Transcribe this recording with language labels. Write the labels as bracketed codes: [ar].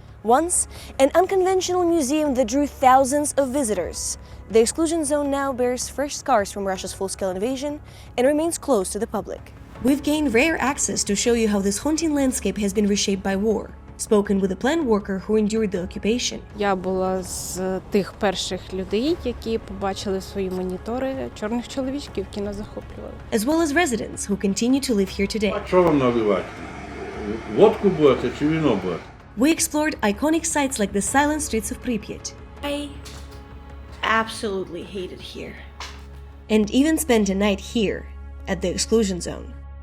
[en] Once an unconventional museum that drew thousands of visitors, the exclusion zone now bears fresh scars from Russia's full-scale invasion and remains closed to the public. We've gained rare access to show you how this haunting landscape has been reshaped by war. Spoken with a plant worker who endured the occupation. [uk] Я була з тих перших людей, які побачили в свої монітори чорних чоловічків, які нас захоплювали. [en] As well as residents who continue to live here today. [uk] Що вам наливати? Водку будете чи вино будете? [en] We explored iconic sites like the silent streets of Prypiat. I absolutely hate it here. And even spent a night here, at the exclusion zone.